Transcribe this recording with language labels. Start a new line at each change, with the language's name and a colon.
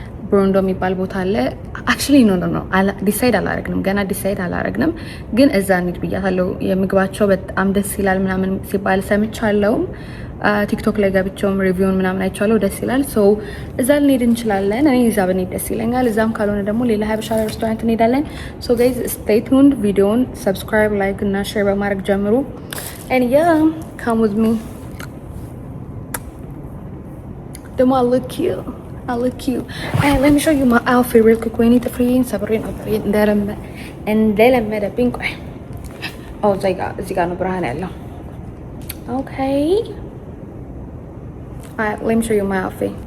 Amharic: ብሮንዶ የሚባል ቦታ አለ።
English: አክቹሊ ኖ ዲሳይድ
Amharic: አላረግንም፣ ገና ዲሳይድ አላረግንም፣ ግን እዛ እንሂድ ብያታለሁ። የምግባቸው በጣም ደስ ይላል ምናምን ሲባል ሰምቻለሁ። ቲክቶክ ላይ ገብቼውም ሪቪውን ምናምን አይቻለሁ፣ ደስ ይላል። ሶ እዛ ልንሄድ እንችላለን። እኔ እዛ ብንሄድ ደስ ይለኛል። እዛም ካልሆነ ደግሞ ሌላ ሀበሻ ሬስቶራንት እንሄዳለን።
English: ሶ ጋይዝ ስቴይ ቱንድ።
Amharic: ቪዲዮውን ሰብስክራይብ፣ ላይክ እና ሼር በማድረግ ጀምሩ።
English: and yeah, come with me.
Amharic: ደግሞ
English: I look cute. Hey, let me show you my outfit real quick.
Amharic: ወይኔ ጥፍሬን ሰብሬ ነበር እንደለመደብኝ። ቆይ እዚህ ጋር ነው ብርሃን ያለው።
English: okay, let me show you my outfit.